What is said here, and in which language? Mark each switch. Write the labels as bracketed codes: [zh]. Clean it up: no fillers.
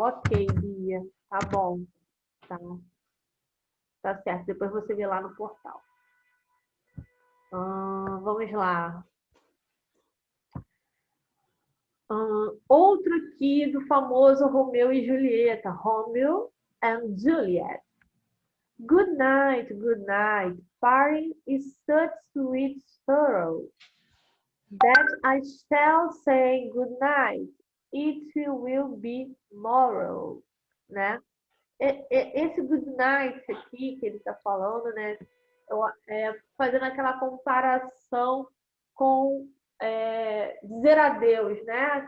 [pt] Ok, Bia. Tá bom. Tá. Tá certo. Depois você vê lá no portal. Vamos lá. Outro aqui do famoso Romeu e Julieta. [en] Romeo and Juliet. Good night, good night. Parting is such sweet sorrow that I shall say good night. It will be tomorrow, né? [pt] Esse [en] good night [pt] aqui que ele está falando, né? Fazendo aquela comparação com dizer adeus, né?